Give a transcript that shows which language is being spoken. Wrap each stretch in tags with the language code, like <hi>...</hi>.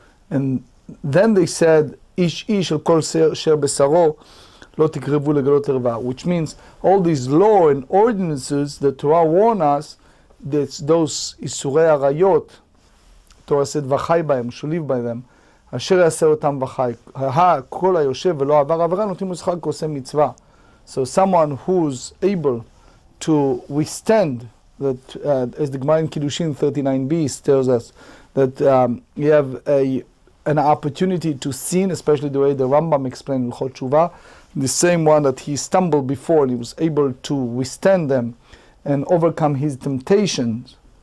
<en>And then they said,</en> <he>ish ish al kol sher besaro lo tikrevu legalot erva,</he> <en>which means all these law and ordinances that Torah warn us, that's those isurei arayot. Torah said</en> <he>v'chai b'hem,</he> <en>shall live by them.</en> <he>אשר יעשה אותם וחי. כל היושב ולא עבר עבירה נותנים לו שכר כעושה מצווה.</he> <en>So someone who's able to withstand that, as the Gemara in Kiddushin 39b tells us, that you have an opportunity to sin, especially the way the Rambam explained in L'chot Shuvah, the same one that he stumbled before, and he was able to withstand them and overcome his temptations.</en>